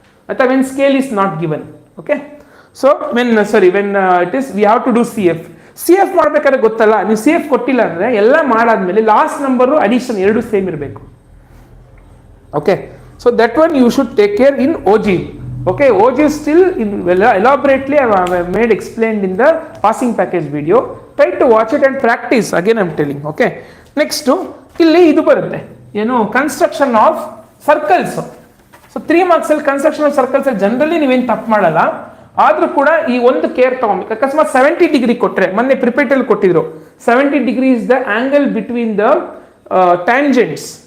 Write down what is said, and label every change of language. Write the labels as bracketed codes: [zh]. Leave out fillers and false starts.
[kn] ಆಯ್ತಾ, [en] When scale is not given. [kn] Okay, [en] so when it is we have to do [kn] C F ಮಾಡ್ಬೇಕಾದ್ರೆ ಗೊತ್ತಲ್ಲ, ನೀವು C F ಕೊಟ್ಟಿಲ್ಲ ಅಂದ್ರೆ ಎಲ್ಲ ಮಾಡಾದ್ಮೇಲೆ ಲಾಸ್ಟ್ ನಂಬರು ಅಡಿಷನ್ 2 ಸೇಮ್ ಇರಬೇಕು. [en] Okay, so that one you should take care in OG. Okay, OG still elaborately I have made explained in the passing package video. Try to watch it and practice. Again I am telling. Okay, next [kn] ಇಲ್ಲಿ ಇದು ಬರುತ್ತೆ ಏನು, construction of circles. So 3 marks ಅಲ್ಲಿ construction of circles generally ನೀವೇನು ತಪ್ಪು ಮಾಡಲ್ಲ. ಆದರೂ ಕೂಡ ಈ ಒಂದು ಕೇರ್ ತಗೊಬೇಕು. ಅಕಸ್ಮಾತ್ 70 ಡಿಗ್ರಿ ಕೊಟ್ಟರೆ, ಮೊನ್ನೆ ಪ್ರಿಪೇಟಲ್ಲಿ ಕೊಟ್ಟಿದ್ರು [en] 70 degree is the angle between the tangents.